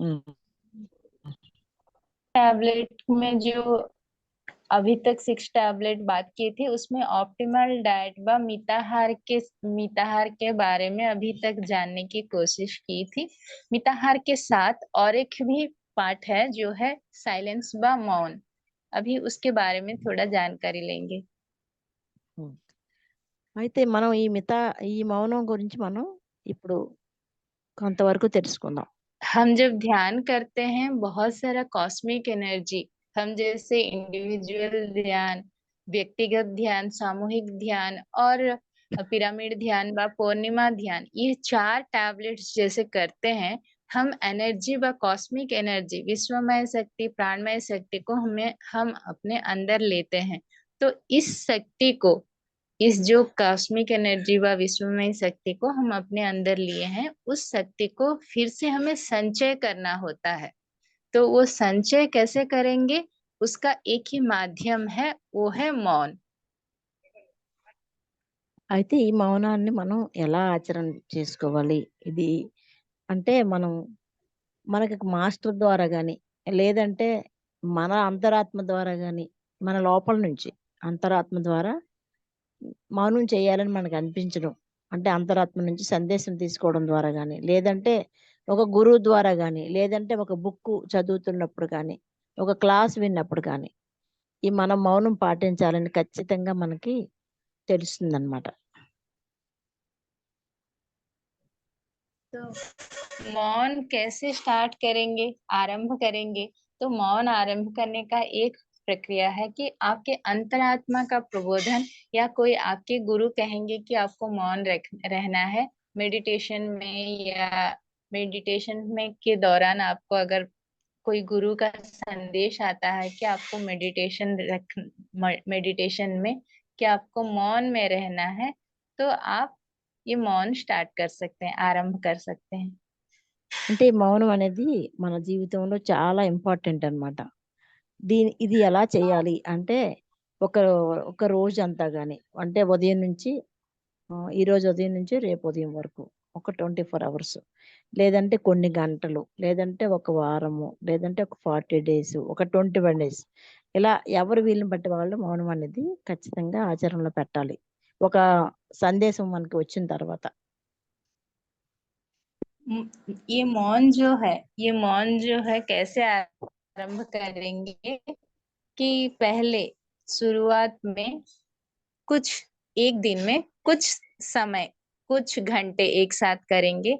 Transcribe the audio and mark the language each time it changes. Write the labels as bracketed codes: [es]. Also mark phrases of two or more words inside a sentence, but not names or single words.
[hi] टैबलेट में जो अभी तक 6 टैबलेट बात किए थे उसमें [en] optimal diet [hi] व मिताहार के बारे में अभी तक जानने की कोशिश की थी। मिताहार के साथ और एक भी पार्ट है जो है साइलेंस व मौन। अभी उसके बारे में थोड़ा जानकारी लेंगे। [te] అయితే మనం ఈ మౌనం గురించి మనం ఇప్పుడు కొంతవరకు తెలుసుకుందాం. [hi] हम जब ध्यान करते हैं बहुत सारा [en] cosmic energy, [hi] हम जैसे इंडिविजुअल ध्यान, व्यक्तिगत ध्यान, सामूहिक ध्यान और पिरामिड ध्यान व पूर्णिमा ध्यान, ये 4 टैबलेट्स जैसे करते हैं हम एनर्जी व [en] cosmic energy, [hi] विश्वमय शक्ति, प्राणमय शक्ति को हम अपने अंदर लेते हैं। तो इस शक्ति को, इस जो [en] cosmic energy [hi] व विश्वमय शक्ति को हम अपने अंदर लिए हैं, उस शक्ति को फिर से हमें संचय करना होता है। तो वो संचय कैसे करेंगे, उसका एक ही माध्यम है, वो है मौन। [te] అయితే ఈ మౌనాన్ని మనం ఎలా ఆచరణ చేసుకోవాలి? ఇది అంటే మనకి మాస్టర్ ద్వారా కానీ లేదంటే మన అంతరాత్మ ద్వారా కానీ మన లోపల నుంచి అంతరాత్మ ద్వారా మౌనం చేయాలని మనకు అనిపించడం, అంటే అంతరాత్మ నుంచి సందేశం తీసుకోవడం ద్వారా కానీ లేదంటే ఒక గురువు ద్వారా కానీ లేదంటే ఒక బుక్ చదువుతున్నప్పుడు కానీ ఒక క్లాస్ విన్నప్పుడు కానీ ఈ మనం మౌనం పాటించాలని ఖచ్చితంగా మనకి తెలుస్తుంది అన్నమాట. [hi] तो मौन कैसे स्टार्ट करेंगे, आरंभ करेंगे? तो मौन आरंभ करने का एक प्रक्रिया है कि आपके अंतरात्मा का प्रबोधन या कोई आपके गुरु कहेंगे कि आपको मौन रहना है मेडिटेशन में, या मेडिटेशन में के दौरान आपको अगर कोई गुरु का संदेश आता है कि आपको मेडिटेशन में कि आपको मौन में रहना है, तो आप ये मौन स्टार्ट कर सकते हैं, आरंभ कर सकते हैं। [te] అంటే ఈ మౌనం అనేది మన జీవితంలో చాలా ఇంపార్టెంట్ అన్నమాట. ఇది ఎలా చేయాలి అంటే ఒక ఒక రోజు అంతా కానీ, అంటే ఉదయం నుంచి ఈ రోజు ఉదయం నుంచి రేపు ఉదయం వరకు ఒక 24 అవర్స్, లేదంటే కొన్ని గంటలు, లేదంటే ఒక వారము, లేదంటే ఒక 40 డేస్, ఒక 21 డేస్, ఇలా ఎవరు వీళ్ళని బట్టి వాళ్ళు మౌనం అనేది ఖచ్చితంగా ఆచరణలో పెట్టాలి ఒక సందేశం మనకి వచ్చిన తర్వాత. [hi] ये मौन जो है कैसे आरंभ करेंगे कि पहले शुरुआत में एक दिन में कुछ समय, कुछ घंटे एक साथ करेंगे।